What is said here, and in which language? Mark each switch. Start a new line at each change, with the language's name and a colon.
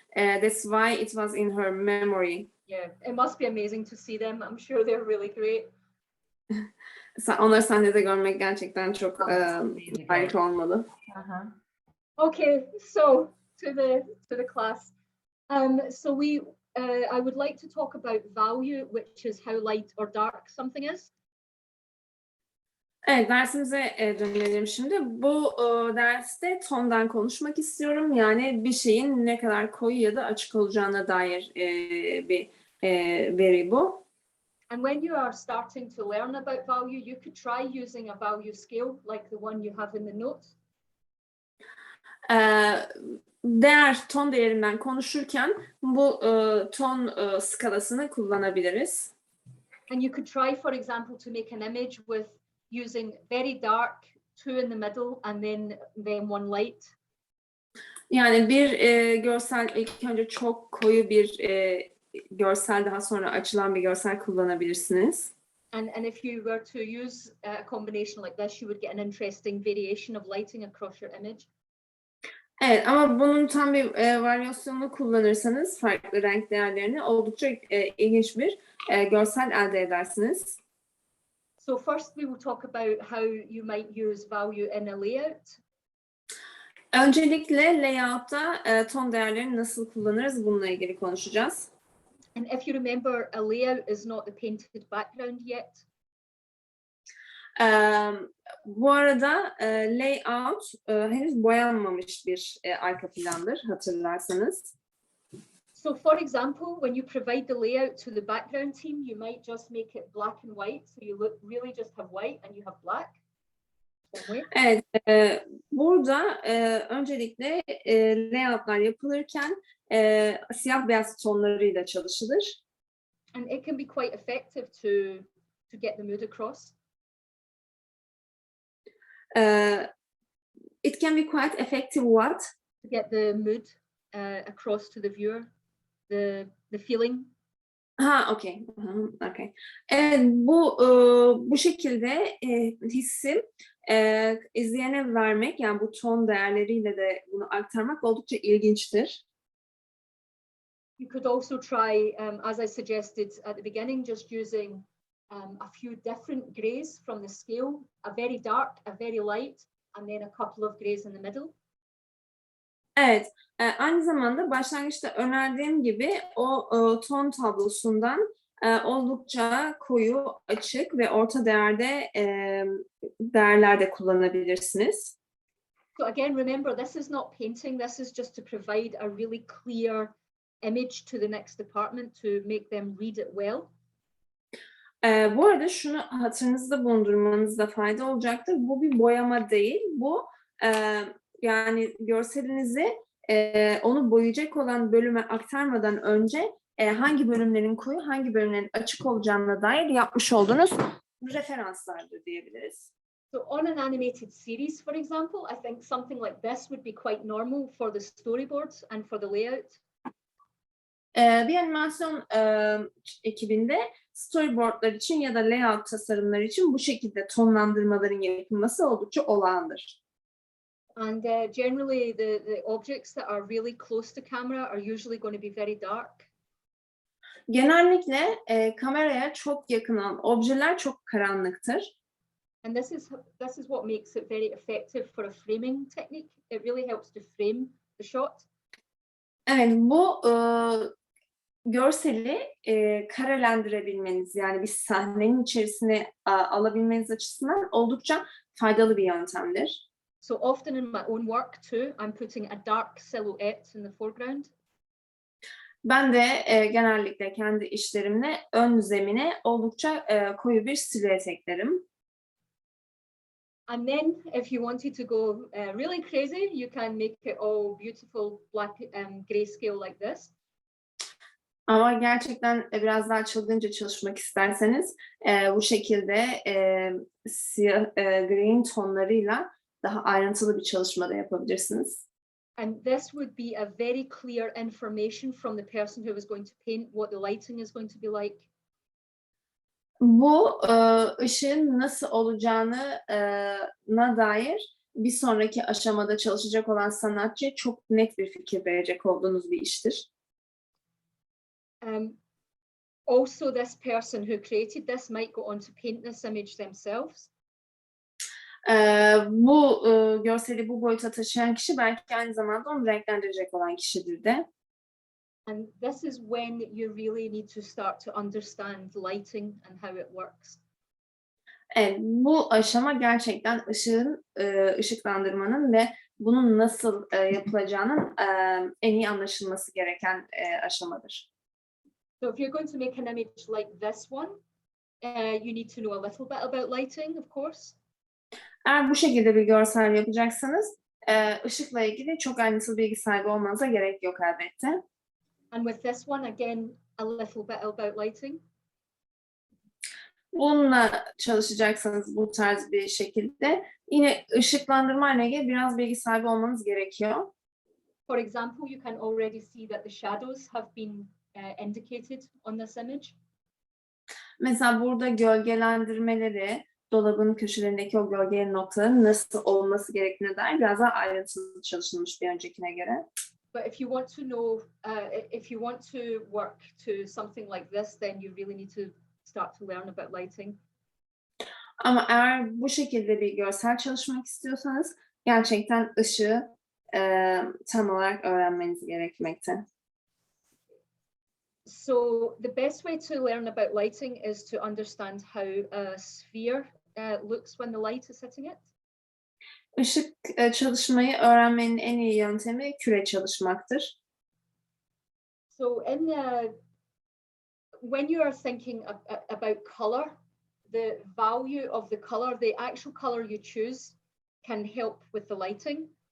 English: That's why it was in her memory. Yeah, it must be amazing to see them. I'm sure they're really great.
Turkish: Onları sahnede görmek gerçekten çok harika olmalı.
English: Okay, so to the class. So I would like to talk about value, which is how light or dark something is.
Turkish: Evet, dersimize dönelim şimdi. Bu derste tondan konuşmak istiyorum. Yani bir şeyin ne kadar koyu ya da açık olacağına dair bir veri bu.
English: And when you are starting to learn about value, you could try using a value scale like the one you have in the notes.
Turkish: Ton değerinden konuşurken bu ton skalasını kullanabiliriz.
English: And you could try, for example, to make an image with using very dark, 2 in the middle, and then one light.
Turkish: Yani bir görsel ilk önce çok koyu bir görsel, daha sonra açılan bir görsel kullanabilirsiniz.
English: And if you were to use a combination like this, you would get an interesting variation of lighting across your image.
Turkish: Evet, ama bunun tam bir varyasyonunu kullanırsanız farklı renk değerlerini oldukça ilginç bir görsel elde edersiniz.
English: So first we will talk about how you might use value in a layout.
Turkish: Öncelikle layout'ta ton değerlerini nasıl kullanırız bununla ilgili konuşacağız.
English: And if you remember, a layout is not the painted background yet.
Turkish: Bu arada layout henüz boyanmamış bir arka plandır hatırlarsanız.
English: So for example, when you provide the layout to the background team, you might just make it black and white. So you really just have white and you have black.
Turkish: Evet, burada öncelikle layoutlar yapılırken siyah beyaz tonlarıyla çalışılır.
English: And it can be quite effective to get the mood across. It can be quite effective what? To get the mood. across to the viewer, the feeling. Ha, okey. Okay.
Turkish: Evet, bu şekilde hissi izleyene vermek, yani bu ton değerleriyle de bunu aktarmak oldukça ilginçtir.
English: You could also try, as I suggested at the beginning, just using a few different greys from the scale, a very dark, a very light, and then a couple of greys in the middle.
Turkish: Evet, aynı zamanda başlangıçta önerdiğim gibi o ton tablosundan oldukça koyu, açık ve orta değerde değerler de kullanabilirsiniz.
English: So again, remember, this is not painting. This is just to provide a really clear image to the next department to make them read it well.
Turkish: Bu arada şunu hatırınızda bulundurmanızda fayda olacaktır. Bu bir boyama değil. Bu yani görselinizi onu boyayacak olan bölüme aktarmadan önce hangi bölümlerin koyu, hangi bölümlerin açık olacağına dair yapmış olduğunuz referanslardır diyebiliriz.
English: So on an animated series, for example, I think something like this would be quite normal for the storyboards and for the layout.
Turkish: Bir animasyon ekibinde storyboardlar için ya da layout tasarımları için bu şekilde tonlandırmaların yapılması oldukça olağandır.
English: And generally, the objects that are really close to camera are usually going to be very dark.
Turkish: Genellikle kameraya çok yakın olan objeler çok karanlıktır.
English: And this is what makes it very effective for a framing technique. It really helps to frame the shot.
Turkish: Evet, bu görseli karelendirebilmeniz, yani bir sahnenin içerisine alabilmeniz açısından oldukça faydalı bir yöntemdir.
English: So often in my own work too, I'm putting a dark silhouette in the foreground.
Turkish: Ben de genellikle kendi işlerimle ön zemine oldukça koyu bir silüet eklerim.
English: And then if you wanted to go really crazy, you can make it all beautiful black grayscale like this.
Turkish: Ama gerçekten biraz daha çılgınca çalışmak isterseniz bu şekilde siyah green tonlarıyla daha ayrıntılı bir çalışma da yapabilirsiniz.
English: And this would be a very clear information from the person who was going to paint what the lighting is going to be like.
Turkish: Bu ışığın nasıl olacağına dair bir sonraki aşamada çalışacak olan sanatçıya çok net bir fikir verecek olduğunuz bir iştir.
English: Also, this person who created this might go on to paint this image themselves.
Turkish: Bu görseli bu boyuta taşıyan kişi belki aynı zamanda onu renklendirecek olan kişidir de.
English: And this is when you really need to start to understand lighting and how it works.
Turkish: Evet, bu aşama gerçekten ışıklandırmanın ve bunun nasıl yapılacağının en iyi anlaşılması gereken aşamadır.
English: So if you're going to make an image like this one, you need to know a little bit about lighting, of course.
Turkish: Eğer bu şekilde bir görsel yapacaksanız ışıkla ilgili çok ayrıntılı bilgi sahibi olmanıza gerek yok elbette.
English: And with this one, again, a little bit about lighting.
Turkish: Bununla çalışacaksanız bu tarz bir şekilde yine ışıklandırma ile ilgili biraz bilgi sahibi olmanız gerekiyor.
English: For example, you can already see that the shadows have been indicated on this image.
Turkish: Mesela burada gölgelendirmeleri, dolabın köşelerindeki o gölge noktaların nasıl olması gerektiğine dair biraz daha ayrıntılı çalışılmış bir öncekine göre.
English: But if you want to know, if you want to work to something like this, then you really need to start to learn about lighting.
Turkish: Ama eğer bu şekilde bir görsel çalışmak istiyorsanız gerçekten ışığı tam olarak öğrenmeniz gerekmekte.
English: So the best way to learn about lighting is to understand how a sphere looks when the light is hitting it.
Turkish: Işık çalışmayı öğrenmenin en iyi yöntemi küre çalışmaktır.
English: So when you are thinking about color, the value of the color, the actual color you choose can help with the lighting.